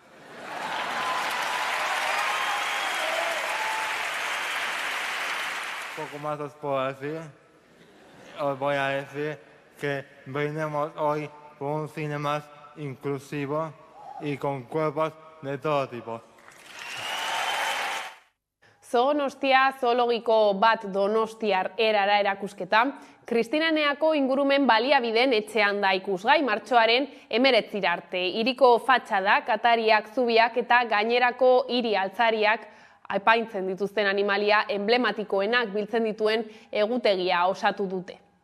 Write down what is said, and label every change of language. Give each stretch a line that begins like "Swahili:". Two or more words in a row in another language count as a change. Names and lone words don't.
Spanish: Poco más os puedo decir. Os voy a decir que brindemos hoy por un cine más inclusivo y con cuerpos de todo tipo.
Basque: Zoonostia zoologiko bat donostiar erara erakusketa, Kristineneako ingurumen baliabideen etxean da ikusgai martxoaren 19 arte. Hiriko fatxadak, atariak, zubiak eta gainerako hiri altzariak apaintzen dituzten animalia emblematikoenak biltzen dituen egutegia osatu dute.